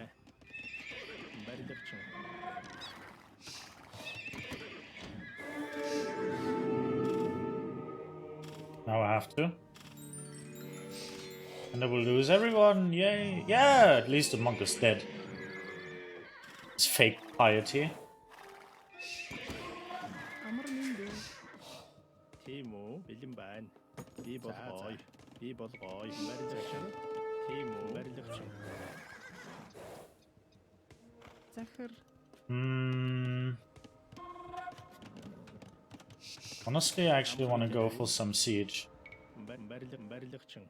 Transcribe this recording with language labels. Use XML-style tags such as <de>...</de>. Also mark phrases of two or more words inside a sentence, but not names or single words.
<en>Now I have to. And I will lose everyone, yay! Yeah, at least the monk is dead. It's fake piety.</en> <mn>Амар мэндүү. Тийм үү? Бэлэн байна. Би болгоё. Барилгачин. Тийм үү? Барилгачин. Захир.</mn> <en>Honestly, I actually want to go for some siege.</en> <mn>Барилгачин.</mn>